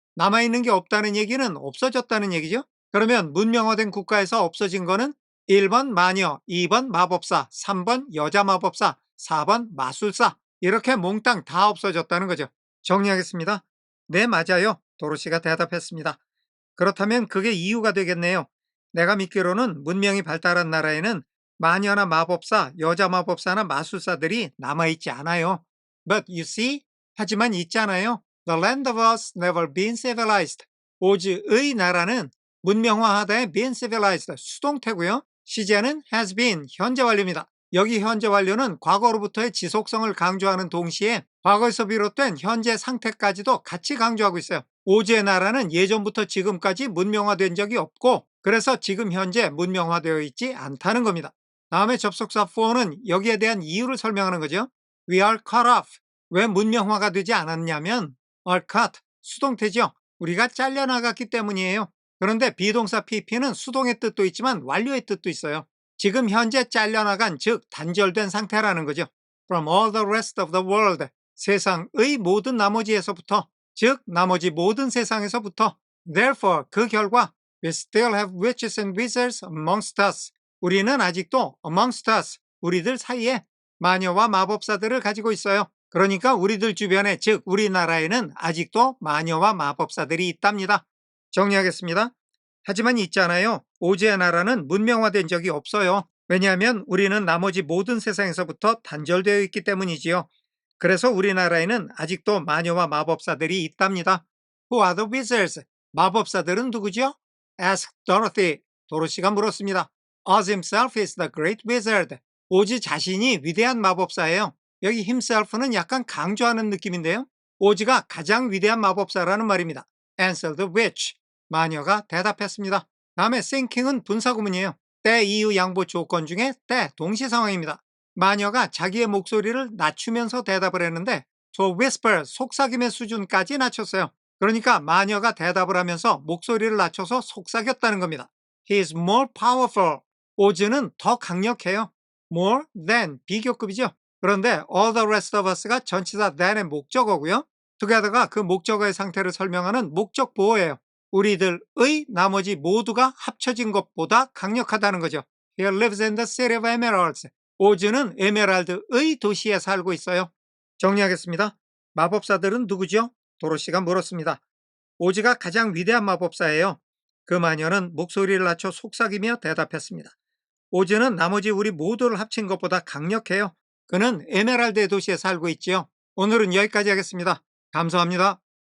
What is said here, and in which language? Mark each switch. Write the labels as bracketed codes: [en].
[ko] 남아있는 게 없다는 얘기는 없어졌다는 얘기죠. 그러면 문명화된 국가에서 없어진 거는 1번 마녀, 2번 마법사, 3번 여자 마법사, 4번 마술사, 이렇게 몽땅 다 없어졌다는 거죠. 정리하겠습니다. 네, 맞아요. 도로시가 대답했습니다. 그렇다면 그게 이유가 되겠네요. 내가 믿기로는 문명이 발달한 나라에는 마녀나 마법사, 여자 마법사나 마술사들이 남아있지 않아요. [en] But you see, [ko] 하지만 있잖아요. [en] The land of us never been civilized. [ko] 오즈의 나라는 문명화하다의 [en] been civilized, [ko] 수동태고요. 시제는 [en] has been, [ko] 현재 완료입니다. 여기 현재 완료는 과거로부터의 지속성을 강조하는 동시에 과거에서 비롯된 현재 상태까지도 같이 강조하고 있어요. 오즈의 나라는 예전부터 지금까지 문명화된 적이 없고 그래서 지금 현재 문명화되어 있지 않다는 겁니다. 다음에 접속사 for는 여기에 대한 이유를 설명하는 거죠. [en] We are cut off. [ko] 왜 문명화가 되지 않았냐면 [en] are cut, [ko] 수동태죠. 우리가 잘려나갔기 때문이에요. 그런데 비동사 pp는 수동의 뜻도 있지만 완료의 뜻도 있어요. 지금 현재 잘려나간, 즉 단절된 상태라는 거죠. [en] From all the rest of the world, [ko] 세상의 모든 나머지에서부터, 즉 나머지 모든 세상에서부터. [en] Therefore, [ko] 그 결과 [en] we still have witches and wizards amongst us. [ko] 우리는 아직도 [en] amongst us, [ko] 우리들 사이에 마녀와 마법사들을 가지고 있어요. 그러니까 우리들 주변에, 즉 우리나라에는 아직도 마녀와 마법사들이 있답니다. 정리하겠습니다. 하지만 있잖아요. 오즈의 나라는 문명화된 적이 없어요. 왜냐하면 우리는 나머지 모든 세상에서부터 단절되어 있기 때문이지요. 그래서 우리나라에는 아직도 마녀와 마법사들이 있답니다. [en] Who are the wizards? [ko] 마법사들은 누구죠? [en] Asked Dorothy. [ko] 도로시가 물었습니다. [en] Oz himself is the great wizard. [ko] 오즈 자신이 위대한 마법사예요. 여기 himself는 약간 강조하는 느낌인데요. 오즈가 가장 위대한 마법사라는 말입니다. [en] Answered the witch. [ko] 마녀가 대답했습니다. 다음에 thinking은 분사구문이에요. 때, 이유, 양보 조건 중에 때, 동시 상황입니다. 마녀가 자기의 목소리를 낮추면서 대답을 했는데 [en] to whisper, [ko] 속삭임의 수준까지 낮췄어요. 그러니까 마녀가 대답을 하면서 목소리를 낮춰서 속삭였다는 겁니다. [en] He is more powerful. [ko] 오즈는 더 강력해요. [en] more than, [ko] 비교급이죠. 그런데 [en] all the rest of us [ko] 가 전치사 than의 목적어고요. together가 그 목적어의 상태를 설명하는 목적 보어예요. 우리들의 나머지 모두가 합쳐진 것보다 강력하다는 거죠. [en] He lives in the city of emeralds. [ko] 오즈는 에메랄드의 도시에 살고 있어요. 정리하겠습니다. 마법사들은 누구죠? 도로시가 물었습니다. 오즈가 가장 위대한 마법사예요. 그 마녀는 목소리를 낮춰 속삭이며 대답했습니다. 오즈는 나머지 우리 모두를 합친 것보다 강력해요. 그는 에메랄드의 도시에 살고 있지요. 오늘은 여기까지 하겠습니다. 감사합니다.